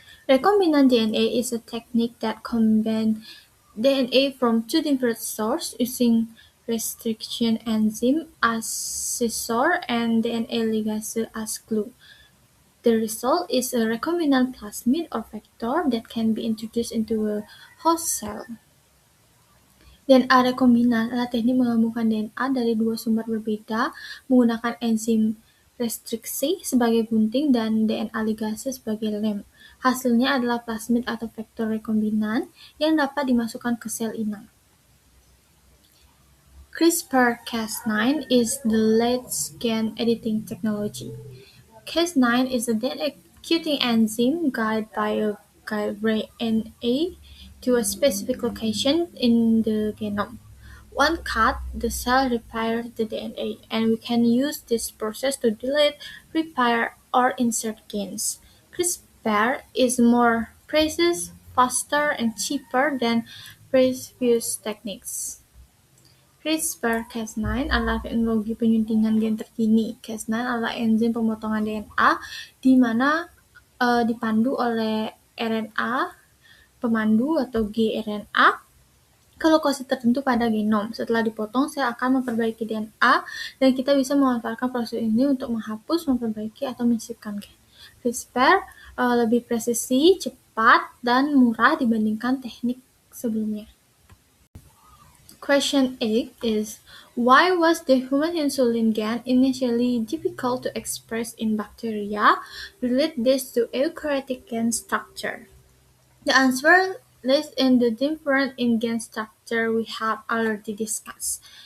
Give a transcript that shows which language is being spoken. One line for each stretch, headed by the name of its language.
English: Recombinant DNA is a technique that combines DNA from two different sources using restriction enzyme as scissor and DNA ligase as glue. The result is a recombinant plasmid or vector that can be introduced into a host cell.
Indonesian: DNA rekombinan adalah teknik menggabungkan DNA dari dua sumber berbeda menggunakan enzim restriksi sebagai gunting dan DNA ligase sebagai lem. Hasilnya adalah plasmid atau vektor rekombinan yang dapat dimasukkan ke sel inang.
English: CRISPR-Cas9 is the latest gene editing technology. Cas9 is a DNA-encoding enzyme guided by a guide RNA to a specific location in the genome. One cut, the cell repairs the DNA, and we can use this process to delete, repair, or insert genes. CRISPR is more precise, faster, and cheaper than previous techniques.
Indonesian: CRISPR-Cas9 adalah teknologi penyuntingan gen terkini. Cas9 adalah enzim pemotongan DNA di mana dipandu oleh RNA pemandu atau gRNA. ke lokasi tertentu pada genom. Setelah dipotong, sel akan memperbaiki DNA, dan kita bisa memanfaatkan proses ini untuk menghapus, memperbaiki, atau menyisipkan gen. CRISPR lebih presisi, cepat, dan murah dibandingkan teknik sebelumnya.
English: Question 8 is, why was the human insulin gene initially difficult to express in bacteria? Relate this to eukaryotic gene structure. The answer lies in the difference in gene structure we have already discussed.